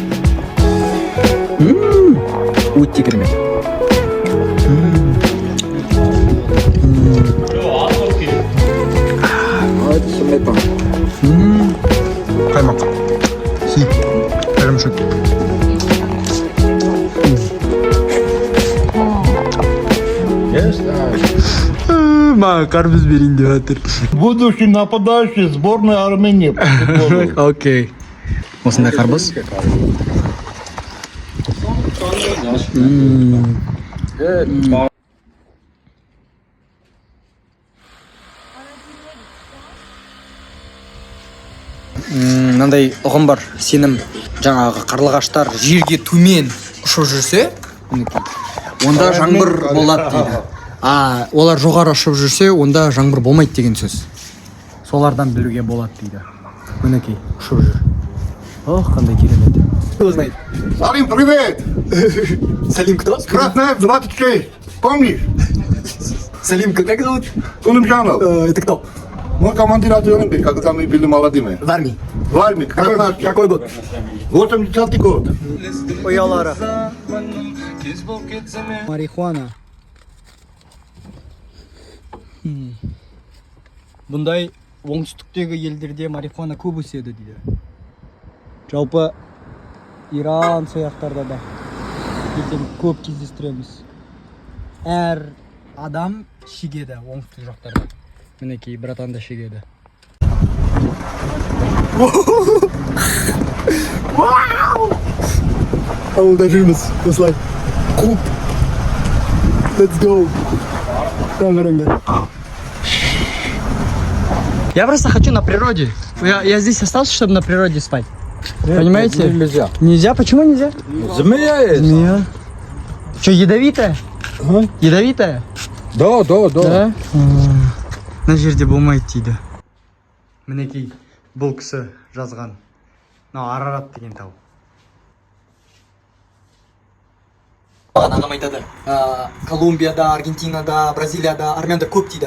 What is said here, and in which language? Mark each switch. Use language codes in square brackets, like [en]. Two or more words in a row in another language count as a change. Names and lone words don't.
[kk] Өте керемет. Сметана. Қаймақ. Си. Ірімшік. Маған қарбыз берейін деп жатыр. [ru] Будущий нападающий сборной Армении по футболу. [kk] Окей. Осындай қарбыз. Мынандай ұғым бар, сенім жаңағы қарлығаштар жерге төмен ұшып жүрсе, онда жаңбыр болады дейді. Олар жоғары ұшып жүрсе, онда жаңбыр болмайды деген сөз. Солардан білуге болады дейді. Мінекей, ұшып жүр. Ох, қандай керемет. [ru] Салим, привет! Салим, кто? Красная 26. Помнишь? Салим, как зовут? Кулымжанов. Это кто? Мой командир района, когда мы были молодыми. В армии. В армии. Какой год? 80-й год. Ой, Алара. Марихуана. [kk] Бұндай оңтүстіктегі елдерде марихуана көп өседі дейді. Жалпы Иран сияқтарда да ертең көп кездестіреміз. Әр адам шегеді оңтүстік жақтарда. Мінекей, братан да шегеді. Ауылда жүрміз, осылай. Клуб. [en] Let's go. [kk] Таңырыңдар. [ru] Я просто хочу на природе. Я здесь остался, чтобы на природе спать. Понимаете? Нельзя. Нельзя? Почему нельзя? Змея есть? Змея. Что, ядовитая? Ядовитая? Да. Да? [kk] Мына жерде болмайды дейді. Мінекей, бұл кісі жазған. Арарат деген тау. Ағам айтады, Колумбияда, Аргентинада, Бразилияда армяндар көп дейді.